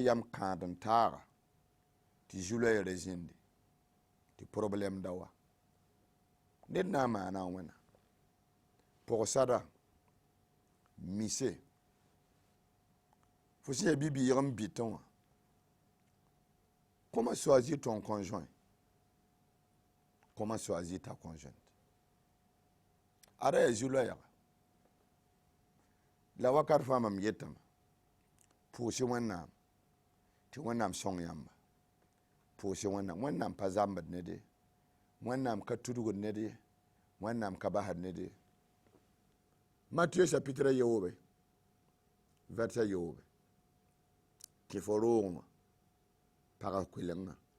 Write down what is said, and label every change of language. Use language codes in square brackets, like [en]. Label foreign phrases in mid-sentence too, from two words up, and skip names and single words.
[mos] yam kãad n taaga tɩ zu-loɛɛrã zĩndi tɩ problem da wa ned na n maana wẽna pʋgsada mise fo sẽn yaa bi-bɩɩg n bɩtẽ wã [fr] comment choisir ton conjoint comment choisir ta conjointe [mos] ada yaa zu-loɛɛga la wakat fãa mam yetame pʋʋsɩ wẽnnaam tɩ wẽnnaam sõng yãmba pʋʋsɩ wẽnnaam wẽnnaam pa zambd ned ye wẽnnaam ka tudgd ned ye wẽnnaam ka basd ned ye [fr] Matthieu chapitre [mos] yoobe verset yoobe tɩ fo roogẽ pagã kʋɩlengã